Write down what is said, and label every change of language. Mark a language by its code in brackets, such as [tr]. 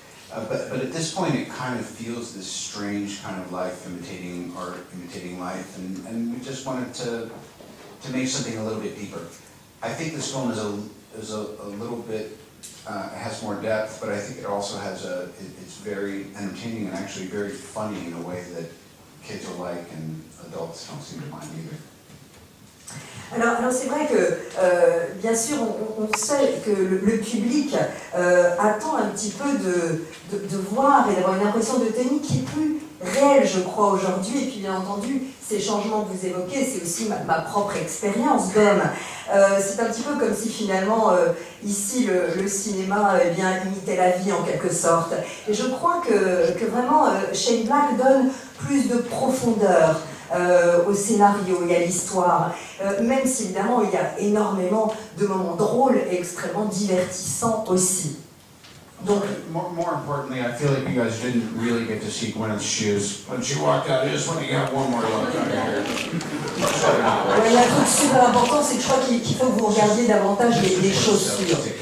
[en] But at this point, it kind of feels this strange kind of life imitating art, imitating life, and we just wanted to make something a little bit deeper. I think this film is a little bit has more depth, but I think it also has it's very entertaining and actually very funny in a way that kids will like and adults don't seem to mind either. [fr] Alors c'est vrai que, bien sûr, on sait que le public attend un petit peu de voir et d'avoir une impression de Tony qui est plus réelle, je crois, aujourd'hui. Et puis, bien entendu, ces changements que vous évoquez, c'est aussi ma propre expérience d'homme. C'est un petit peu comme si, finalement, ici, le cinéma imitait la vie, en quelque sorte. Et je crois que vraiment, Shane Black donne plus de profondeur au scénario et à l'histoire, même si évidemment il y a énormément de moments drôles et extrêmement divertissants aussi. Donc, [en] more importantly, I feel like you guys didn't really get to see Gwyneth's shoes when she walked out. I just want to get one more look out here. [fr] il y a un truc super important, c'est que je crois qu'il faut que vous regardiez davantage les chaussures.